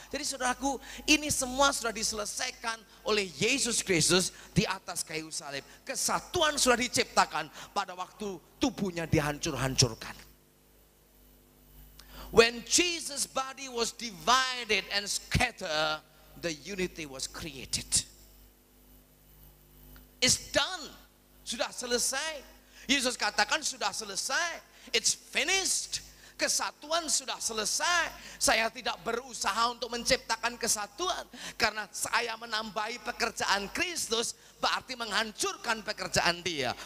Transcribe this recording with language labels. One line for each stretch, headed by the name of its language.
Indonesian: Jadi saudaraku, ini semua sudah diselesaikan oleh Yesus Kristus di atas kayu salib. Kesatuan sudah diciptakan pada waktu tubuhnya dihancur-hancurkan.
English: When Jesus' body was divided and scattered, the unity was created. It's done.
Indonesian: Sudah selesai. Yesus katakan sudah selesai.
English: It's finished.
Indonesian: Kesatuan sudah selesai. Saya tidak berusaha untuk menciptakan kesatuan. Karena saya menambahi pekerjaan Kristus, berarti menghancurkan pekerjaan Dia.